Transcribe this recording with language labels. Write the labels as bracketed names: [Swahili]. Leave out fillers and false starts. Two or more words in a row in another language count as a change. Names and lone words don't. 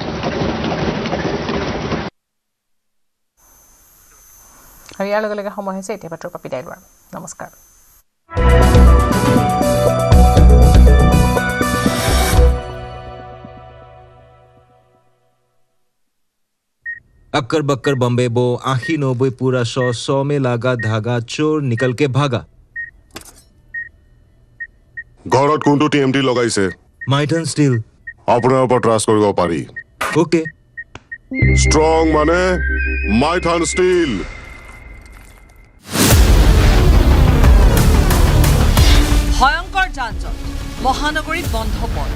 [Assamese] নমস্কাৰ। [Hindi] अक्कर बक्कर बम्बे बो आखी 90 पूरा 100 में लागा धागा चोर निकल के भागा। [Assamese] ঘৰত কোনটো টিএমটি লগাইছে? মাইটন ষ্টিল। আপোনাৰ ওপৰত ট্ৰাষ্ট কৰিব পাৰি। ওকে। ষ্ট্ৰং মানে মাইথান ষ্টিল। ভয়ংকৰ যান-জঁট, মহানগৰীত বন্ধ পথ।